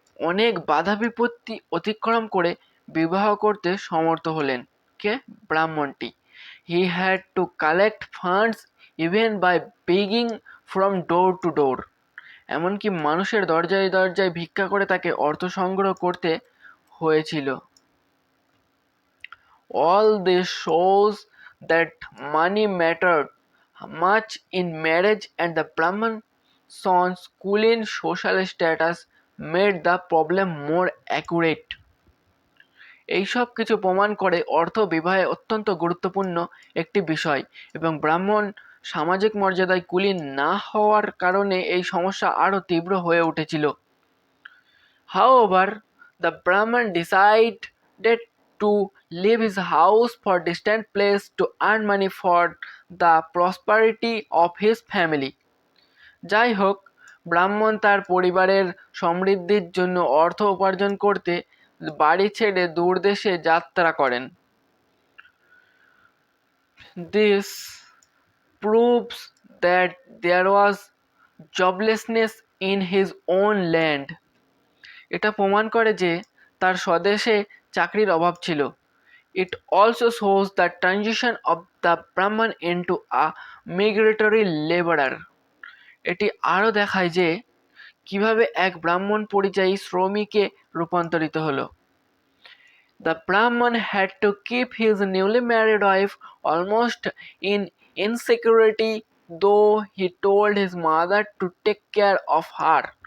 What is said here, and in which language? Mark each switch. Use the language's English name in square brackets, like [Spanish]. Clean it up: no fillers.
[Bangla] অনেক বাধা বিপত্তি অতিক্রম করে বিবাহ করতে সমর্থ হলেন কে? ব্রাহ্মণটি। [English] He had to collect funds even by begging from door to door. [Bangla] এমনকি মানুষের দরজায় দরজায় ভিক্ষা করে তাকে অর্থ সংগ্রহ করতে হয়েছিল। [English] All this shows that money mattered much in marriage, and the Brahman son's Kulin social status made the problem more accurate. [Bangla] এইসব কিছু প্রমাণ করে অর্থ বিবাহে অত্যন্ত গুরুত্বপূর্ণ একটি বিষয় এবং ব্রাহ্মণ সামাজিক মর্যাদায় কুলীন না হওয়ার কারণে এই সমস্যা আরও তীব্র হয়ে উঠেছিল। [English] However, the Brahman decided to leave his house for a distant place to earn money for the prosperity of his family. [Bangla] যাই হোক, ব্রাহ্মণ তার পরিবারের সমৃদ্ধির জন্য অর্থ উপার্জন করতে বাড়ি ছেড়ে দূরদেশে যাত্রা করেন। [English] This proves that there was joblessness in his own land. [Bangla] এটা প্রমাণ করে যে তার স্বদেশে চাকরির অভাব ছিল। [English] It also shows the transition of the Brahman into a migratory laborer. [Bangla] এটি আরও দেখায় যে কিভাবে এক ব্রাহ্মণ পরিযায়ী শ্রমিকে রূপান্তরিত হলো। [English] The Brahman had to keep his newly married wife almost in insecurity, though he told his mother to take care of her.